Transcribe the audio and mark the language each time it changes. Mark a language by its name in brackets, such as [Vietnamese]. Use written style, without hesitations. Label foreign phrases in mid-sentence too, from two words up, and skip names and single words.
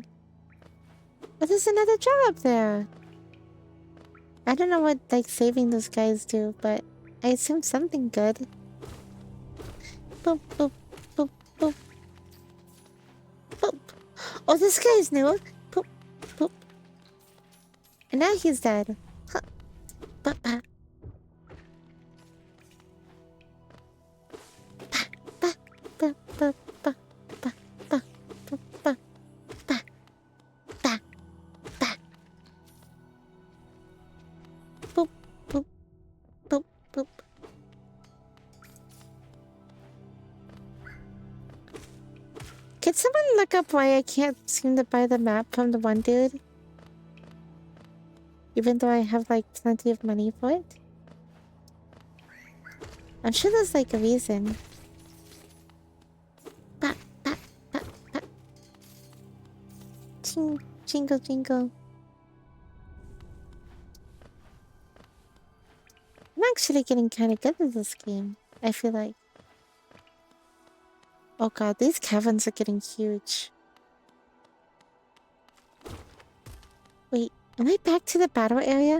[English] But there's another job up there. I don't know what like saving those guys do, but I assume something good. Boop, boop, boop, boop. Boop. Oh, this guy's new. Boop, boop. And now he's dead. Huh. Ba, ba. Ba, ba, ba, ba, ba, ba, ba, ba, ba, ba, ba. Boop, boop, boop, boop. Can someone look up why I can't seem to buy the map from the one dude? Even though I have like plenty of money for it? I'm sure there's like a reason. Ba, ba, ba, ba. Ching, jingle, jingle. I'm actually getting kind of good at this game, I feel like. Oh god, these caverns are getting huge. Wait, am I back to the battle area?